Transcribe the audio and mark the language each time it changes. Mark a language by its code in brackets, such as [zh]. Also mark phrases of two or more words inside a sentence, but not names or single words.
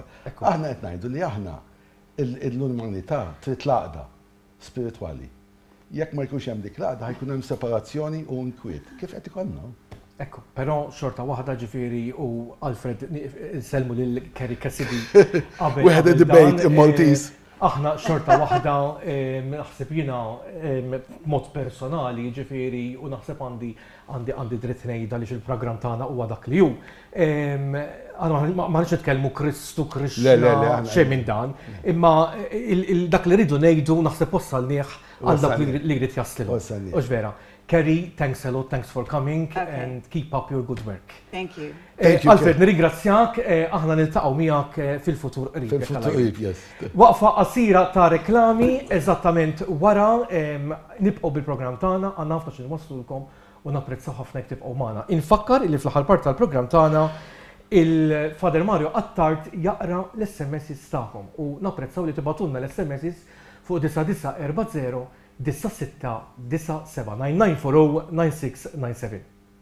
[mt] Aħna qed ngħidu li aħna l-umanità trid laqda spiritwali. Jekk ma jkunx hemm dik laqda ħajkun hemm separazzjoni u nkwiet. Kif qed ikollna? Ekku, però xorta waħda ġifieri u Alfred selmu lil Kerry Cassidy qabel. [en] We had a debate in Maltese. [mt] Aħna xorta waħda naħseb jiena mod personali ġifieri u naħseb għandi dritt ngħidha li il-programm tagħna huwa dak li hu. Ma nix nitkellmu Kristu, Krishna, xejn minn dan, imma dak li rridu ngħidu naħseb wassalnieh għal dak li jrid jaslilu. U vera. [en] Kerry, thanks a lot, thanks for coming and keep up your good work. Thank you. [mt] Alfred, nirringrazzjak, aħna niltaqgħu miegħek fil-futur qrib. Fil-futur qrib, yes. Waqfa qasira ta' reklami eżattament wara nibqgħu bil-programm tagħna, għandna ħafna xi nwaslulkom u napprezzaw ħafna jekk tibqgħu magħna. Infakkar li fl-aħħar part tal-programm tagħna il-Father Mario Attard jaqra l-SMS tagħhom u napprezzaw li tibatulna l-SMS fuq 9940 9697 9940 9697.